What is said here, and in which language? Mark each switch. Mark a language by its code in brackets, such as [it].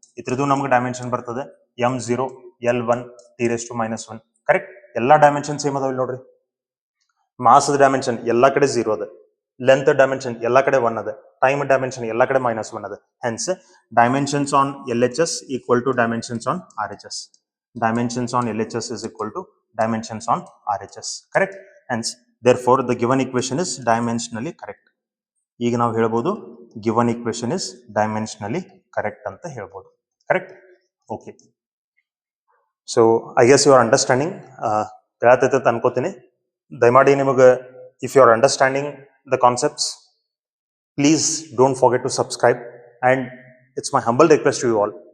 [kn] ಇದ್ರದ್ದು ನಮ್ಗೆ ಡೈಮೆನ್ಷನ್ ಬರ್ತದೆ m0 l1 t⁻². ಕರೆಕ್ಟ್. ಎಲ್ಲಾ ಡೈಮೆನ್ಷನ್ ಸೇಮ್ ಅದಾವ ನೋಡ್ರಿ. ಮಾಸ್ ಡೈಮೆನ್ಷನ್ ಎಲ್ಲಾ ಕಡೆ 0 ಅದ, ಲೆಂತ್ ಡೈಮೆನ್ಷನ್ ಎಲ್ಲಾ ಕಡೆ 1 ಅದ, ಟೈಮ್ ಡೈಮೆನ್ಷನ್ ಎಲ್ಲಾ ಕಡೆ -1 ಅದ. [en] Hence dimensions on LHS equal to dimensions on RHS. Dimensions on LHS is equal to dimensions on RHS. Correct. Hence therefore the given equation is dimensionally correct. [kn] ಈಗ ನಾವು ಹೇಳಬಹುದು [en] given equation is dimensionally correct [kn] ಅಂತ ಹೇಳ್ಬೋದು. [en] Correct? Okay. So I guess you are understanding. [kn] ಕೇಳತೈತೆ ಅಂತ ಅನ್ಕೋತೀನಿ. ದಯಮಾಡಿ ನಿಮಗೆ [en] If you are understanding the concepts, please don't forget to subscribe and it's my humble request to you all.